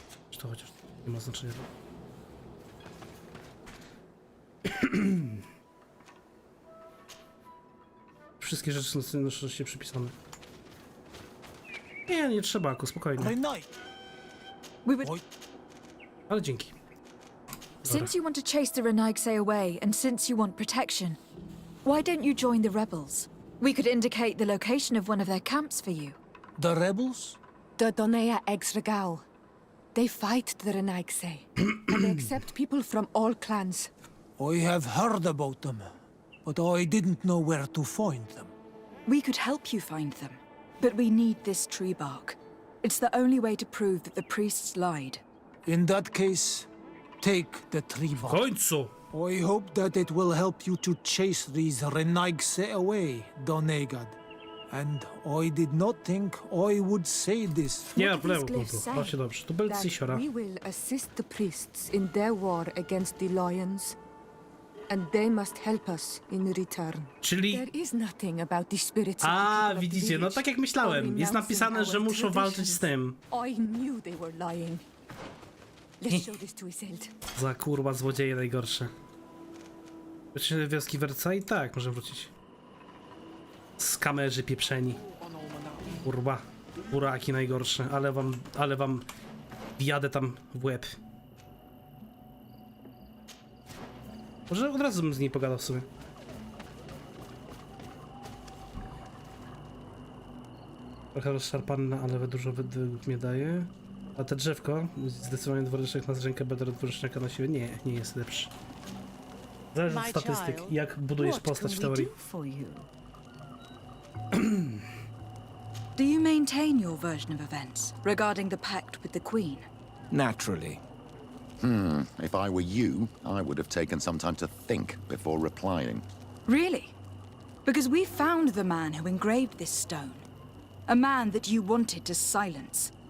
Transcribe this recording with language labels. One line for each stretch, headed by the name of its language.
Polish: Czy to chociaż nie ma znaczenia. Wszystkie rzeczy są na szczęście przypisane. Nie, nie trzeba, spokojnie. Ale dzięki.
English: Since you want to chase the Renaigse away, and since you want protection, why don't you join the rebels? We could indicate the location of one of their camps for you. The rebels? The Donea Exregal. They fight the Renaigse, and they accept people from all clans. I have heard about them, but I didn't know where to find them. We could help you find them, but we need this tree bark. It's the only way to prove that the priests lied. In that case, take the tree bark. I hope that it will help you to chase these Renaigse away, Donegad. And I did not think I would say this.
Polish: Nie, właśnie dobrze. To był Cysiora.
English: We will assist the priests in their war against the lions, and they must help us in return.
Polish: Czyli...
English: There is nothing about the spirits of A, the
Polish: widzicie, no tak jak myślałem. Jest napisane, że muszą walczyć z tym. I knew they were lying. Let's show this to Iselt. Za kurwa złodzieje najgorsze. Wrócić do wioski Wersai? Tak, możemy wrócić. Skamerzy pieprzeni. Kurwa. Buraki najgorsze. Ale wam wjadę tam w łeb. Może od razu bym z niej pogadał w sumie. Trochę rozszarpane, ale dużo według mnie daje. A te drzewko, zdecydowanie dwuręcznik na rękę, będę dwuręcznika na siebie. Nie, nie jest lepszy. Zależy od statystyk, jak budujesz postać w teorii.
English: Do you maintain your version of events regarding the pact with the Queen? Naturally. If I were you, I would have taken some time to think before replying. Really? Because we found the man who engraved this stone. A man that you wanted to silence.